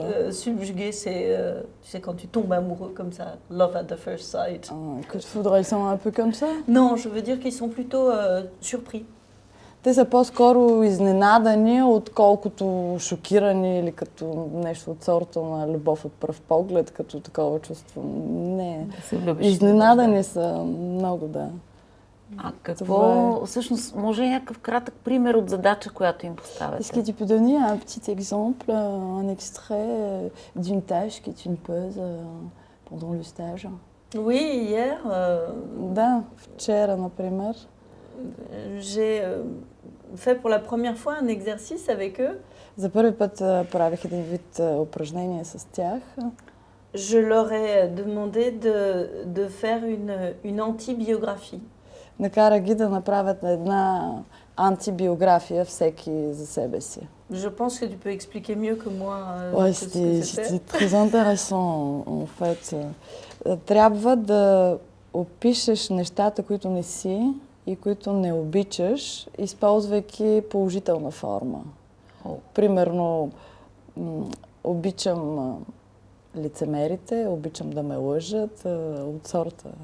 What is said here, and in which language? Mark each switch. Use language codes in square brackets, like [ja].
[fr] Subjugué, c'est tu sais, quand tu tombes amoureux comme ça, [en] love at the first sight. [fr] Coup de foudre, ils sont un peu comme ça? Non, je veux dire qu'ils sont plutôt surpris. [bg] Те са по-скоро изненадани, отколкото шокирани или като нещо от сорта на любов от пръв поглед, като такова чувство. Не. Изненадани са много, да. Какво, всъщност, може ли някакъв кратък пример от задача, която им поставяте? [fr] Est-ce que tu peux donner un petit exemple, un extrait d'une tâche que tu poses pendant le stage? Oui, hier. [bg] Да, вчера, например. [fr] J'ai fait pour la première fois un exercice avec eux. [bg] За първи път правих един вид упражнение с тях. [fr] Je leur ai demandé de faire une antibiographie. [bg] Накара ги да направят една антибиография всеки за себе си. [fr] Je pense que tu peux expliquer mieux que moi. Ouais, c'était très intéressant en fait. [bg] Трябва да опишеш нещата, които не си и които не обичаш, използвайки положителна форма. Примерно, обичам лицемерите, обичам да ме лъжат от сорта.